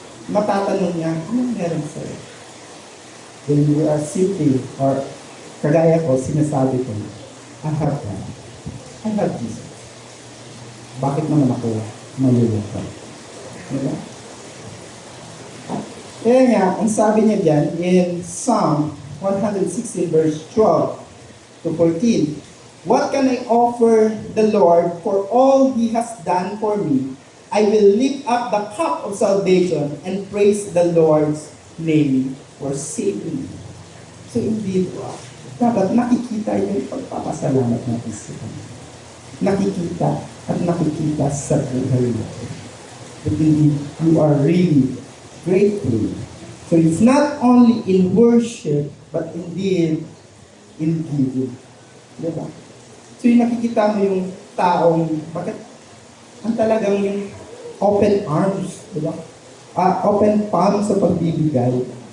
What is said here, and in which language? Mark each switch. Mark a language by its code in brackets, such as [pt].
[tl] Matatanong niya, anong meron sa'yo? [en] When you are simply, or [tl] kagaya ko, sinasabi ko, [en] I have God. I have Jesus. [tl] Bakit naman ako malulungkot? Diba? Kaya nga, ang sabi niya diyan [en] in Psalm 116 verse 12 to 14, what can I offer the Lord for all He has done for me? I will lift up the cup of salvation and praise the Lord's name for saving me. So indeed, [tl] dapat nakikita yung pagpapasalamat natin sa Kanya. Nakikita at nakikita sa buhay natin. [en] But indeed, you are really grateful. So it's not only in worship, but indeed in giving. [tl] Diba? So yung nakikita mo yung taong, bakit ang talagang yung [en] open arms, [tl] diba? [en] Open palm [tl] sa pagbibigay.